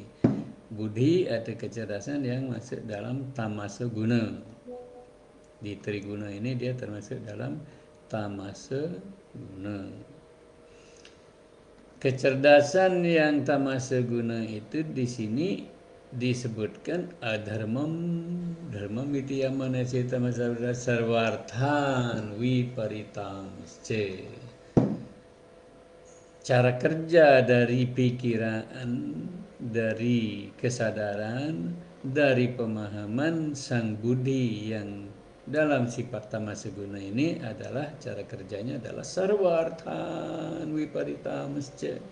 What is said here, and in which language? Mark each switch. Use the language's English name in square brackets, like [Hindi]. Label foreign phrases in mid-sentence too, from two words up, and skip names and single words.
[Indonesian] Budi ada kecerdasan yang masuk dalam tamasa guna. Di triguna ini dia termasuk dalam tamasa guna. Kecerdasan yang tamasa guna itu di sini disebutkan [Sanskrit] adharmam, dharmam [Indonesian] itu yang mana [Sanskrit] tamasa sarvarthan viparitamscha. [Indonesian] Cara kerja dari pikiran, dari kesadaran, dari pemahaman sang budi yang dalam sifat tamasaguna ini adalah cara kerjanya adalah [Sanskrit] sarvarthan viparitamscha.